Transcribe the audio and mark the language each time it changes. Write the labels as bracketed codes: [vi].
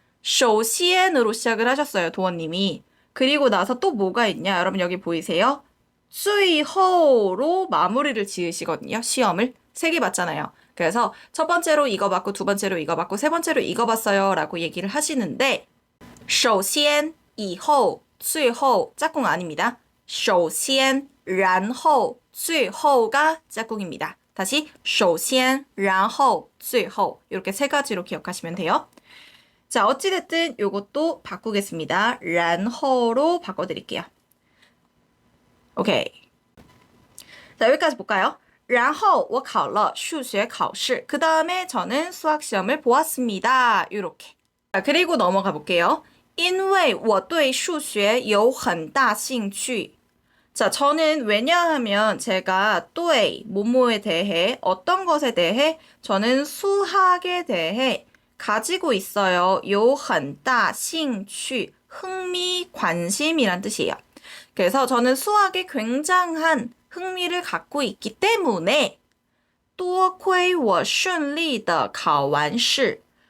[ko] 首先으로 시작을 하셨어요, 도원님이. 그리고 나서 또 뭐가 있냐? 여러분 여기 보이세요? 最后로 마무리를 지으시거든요, 시험을. 3개 봤잖아요. 그래서 첫 번째로 이거 받고 두 번째로 이거 받고 세 번째로 이거 봤어요 라고 얘기를 하시는데 [zh] 首先, 以后, 最后 [ko] 짝꿍 아닙니다. [zh] 首先, 然后, 最后 [ko] 가 짝꿍입니다. 다시 [zh] 首先, 然后, 最后 [ko] 이렇게 세 가지로 기억하시면 돼요. 자, 어찌됐든 요것도 바꾸겠습니다. 然后로 바꿔드릴게요. 오케이. 자, 여기까지 볼까요? [zh] 然后我考了数学考试. [ko] 그 다음에 저는 수학 시험을 보았습니다. 이렇게. 자, 그리고 넘어가 볼게요. [zh] 因为我对数学有很大兴趣. [ko] 자, 저는 왜냐하면 제가 对 뭐뭐에 대해 어떤 것에 대해 저는 수학에 대해 가지고 있어요. [zh] 有很大兴趣 [ko] 흥미, 관심이란 뜻이에요. 그래서 저는 수학에 굉장한 흥미를 갖고 있기 때문에 [zh] 多亏我顺利的考完试.